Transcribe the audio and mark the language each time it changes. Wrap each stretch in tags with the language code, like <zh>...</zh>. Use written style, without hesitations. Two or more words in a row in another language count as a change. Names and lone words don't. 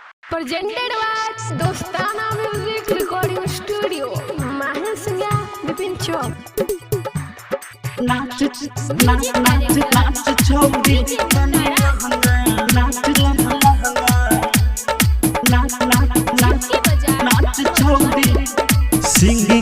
<en>Presented by Dostana Music Recording Studio, Mahesnya Bipin Chowk.</en> <hi>नाच छोड़ी नाच छोड़ी सिंगिंग</hi>